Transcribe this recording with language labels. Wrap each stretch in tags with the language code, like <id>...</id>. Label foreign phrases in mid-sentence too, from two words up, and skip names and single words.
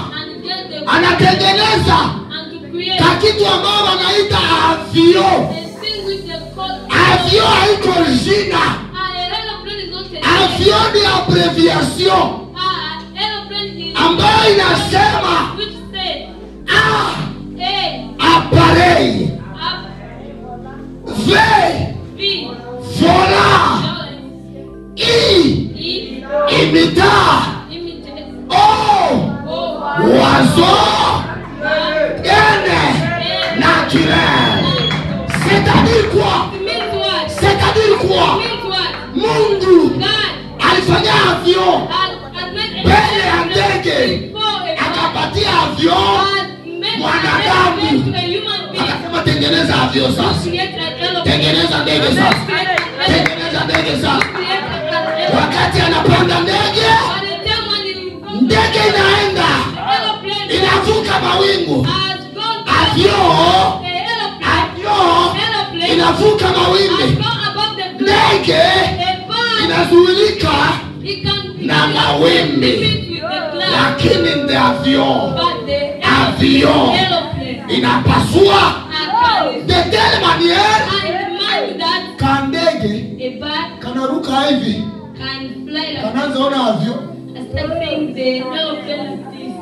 <sw>Anatengeneza kakitu ambao wanaita avio. Avio haiko jina. Avio ni abbreviation ambayo inasema</sw> <fr>appareil V vola imita oiseau naturel. C'est-à-dire quoi? C'est-à-dire quoi?</fr> <sw>Mungu alifanya avion mbele ya ndege, akapatia avion mwanadamu, akasema tengeneza avion sasa, tengeneza ndege sasa, tengeneza ndege sasa. Wakati anapanda ndege, ndege inaenda inavuka mawingu. Avion inavuka mawimbi. Ndege inazuilika na mawimbi. Lakini ndio avion inapasua</sw> <fr>de telle manière</fr> <sw>kandege kanaruka hivi, kanaanza ona avion</sw>